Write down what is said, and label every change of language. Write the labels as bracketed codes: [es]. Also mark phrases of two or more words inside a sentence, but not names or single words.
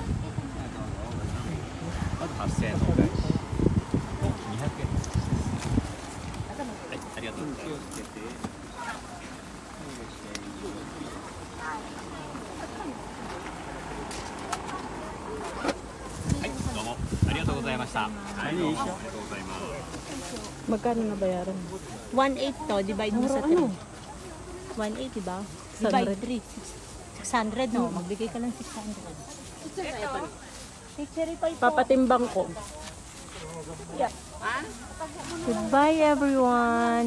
[ja] まず8000円のお返し。200円です。はい、ありがとうございます。気をつけて。はい、どうもありがとうございました。はい、どうもありがとうございます。 [tl] Magkano na bayaran? 1,800 to, divide mo sa 3. 1,800, diba? Divide 3. 600, no? Magbigay ka ng 600. Papatimbang ko. [en] Goodbye everyone.